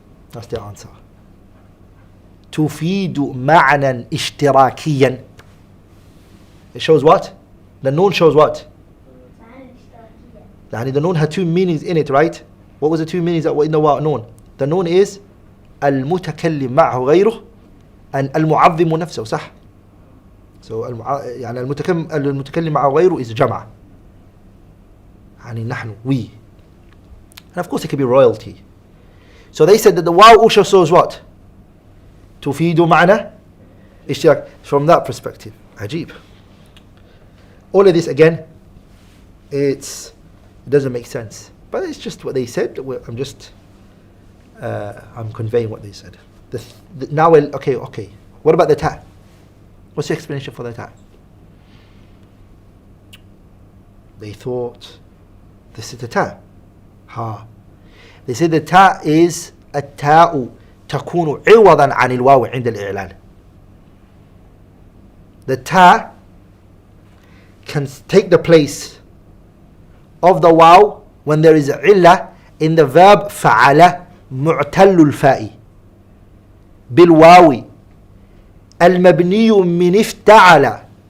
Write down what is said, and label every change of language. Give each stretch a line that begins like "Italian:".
English: That's the answer.
Arabic: تفيد معنى اشتراكيا.
English: It shows what? The noon shows what? The noon had two meanings in it, right? What was the two meanings that were in the noon? The noon is
Arabic: المتكلم معه غيره and المعظم نفسه, صح? So يعني المتكلم معه غيره is جمع. يعني نحن, we.
English: And of course it could be royalty. So they said that the waw also shows what?
Arabic: تفيد معنى اشتراك.
English: From that perspective.
Arabic: عجيب.
English: All of this again, it doesn't make sense. But it's just what they said. I'm conveying what they said. Now, okay. What about the ta? What's the explanation for the ta? They thought this is the ta. They said the ta is
Arabic: التاء تكون عوضا عن الواو عند الإعلان.
English: The ta can take the place of the waw when there is illah in the verb
Arabic: فعل معتل الفاء بالواو المبني من افتعل.